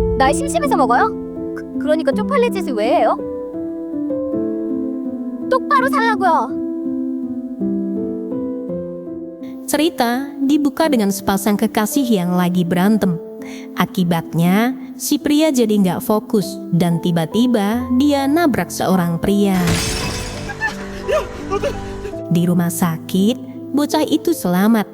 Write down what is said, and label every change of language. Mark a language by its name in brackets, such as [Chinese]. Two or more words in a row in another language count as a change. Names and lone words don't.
[Korean] 날 심심해서 먹어요? 그러니까 쪽팔릴 짓을 왜 해요? 똑바로 살라고요. [Indonesian] Cerita dibuka dengan sepasang kekasih yang lagi berantem. Akibatnya, si pria jadi nggak fokus dan tiba-tiba dia nabrak seorang pria. Di rumah sakit, bocah itu selamat.